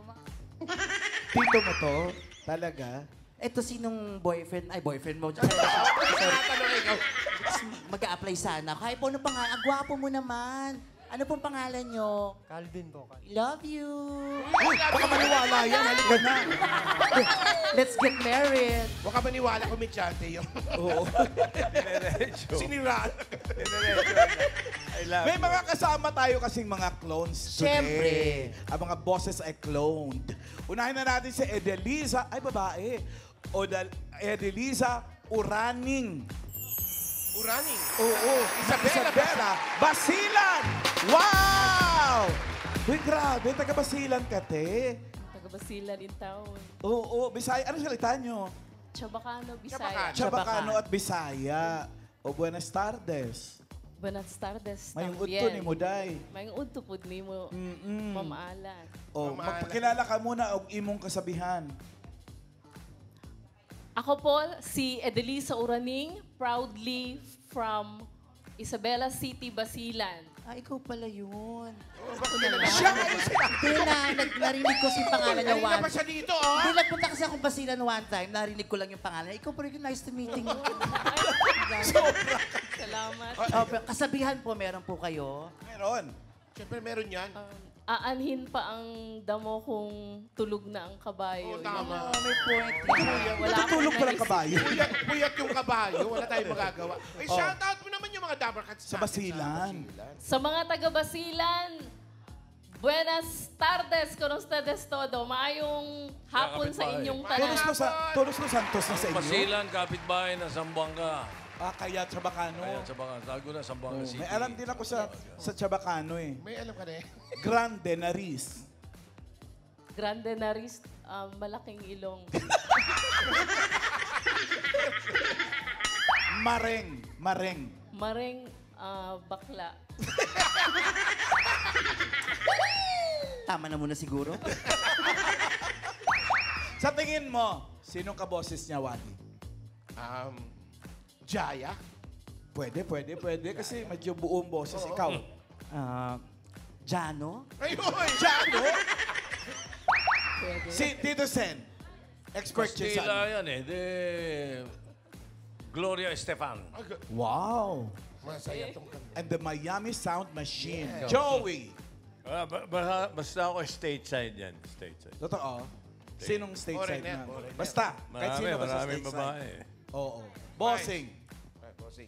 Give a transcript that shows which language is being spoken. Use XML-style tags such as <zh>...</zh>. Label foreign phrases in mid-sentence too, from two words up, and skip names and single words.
<tl>Tito mo to? Talaga? Eto sinong boyfriend? Ay, boyfriend mo. Sorry. Tatanong ikaw. Mag-a-apply sana ako. Hi po, ano pangalan? Ang gwapo mo naman. Ano pong pangalan nyo? Calvin po.</tl> <en>Love you.</en> <tl>Baka maniwala yan. Halika na.</tl> <en>Let's get married.</en> <tl>Huwag ka maniwala kung may chante yung Oo. siniraan. May mga kasama tayo kasing mga</tl> <en>clones today.</en> <tl>Siyempre. Ang mga bosses ay cloned. Unahin na natin si Edelisa. Ay, babae. Edelisa Uraning. Uraning. Oo. Isabela Basilan! Wow! Uy, grabe. Taga-Basilan ka, te. Taga-Basilan</tl> <en>in town.</en> <tl>Oo. Bisaya. Ano salita nyo? Chabacano, Chabacano. Bisaya. Chabacano at Bisaya.</tl> <cbk>O, buenas tardes. Buenas tardes.</cbk> <ceb>Mayong</ceb> <cbk>también.</cbk> <ceb>udto ni Muday. Mayong udto po ni mo. Mamalan. O, Mamaala.</ceb> <tl>magpakilala ka muna</tl> <ceb>og imong</ceb> <tl>kasabihan. Ako po, si Edelisa Uraning,</tl> <en>proudly from Isabela City, Basilan.</en> <tl>Ah, ikaw pala yun. Siya kayo sila. Hindi na, narinig ko si pangalan niya Kanina one. pa siya dito, oh. Hindi, nagpunta kasi akong Basilan one time. Narinig ko lang yung pangalan. Ikaw pa rin,</tl> <en>nice to meeting you.</en> <tl>Salamat. Oh, kasabihan po, meron po kayo. Meron. Siyempre meron yan. Aanhin pa ang damo kung tulog na ang kabayo. Oo, tama. Oh, may point. Wala Natutulog akong pa lang naisip. kabayo. Puyat yung kabayo. Wala tayong magagawa. Ay, shoutout mo naman yung mga Dabber Cats Sa Basilan. Sa mga taga-Basilan,</tl> <cbk>buenas tardes con ustedes todo.</cbk> <ceb>Maayong hapon sa inyong tanan.</ceb> <es>Todos los Santos</es> <tl>na sa inyo. Basilan, kapitbahay na Zamboanga. Ah, kaya Chabacano. Ayan, Zamboanga. Tago na Zamboanga City. May alam din ako sa Chabacano eh. May alam ka na eh.</tl> <cbk>Grande Nariz. Grande Naris,</cbk> <tl>malaking ilong. Mareng. Mareng, bakla. Tama na muna siguro. Sa tingin mo, sinong kaboses niya, Wally? Jaya. Pwede. Kasi medyo buong boses. Ikaw. Jano? Ayun! Jano? Si Tito Sen. Expert siya sa... Kastila yan eh. De... Gloria Estefan. Wow. Masaya tong kanta.</tl> <en>And the Miami Sound Machine.</en> <tl>Joey. Basta ako stateside yan. Stateside. Totoo. Sinong stateside Foreigner, na? foreigner. Basta. Kahit sino ba sa Maraming stateside. babae. Oo. Bossing. Ay, bossing.</tl>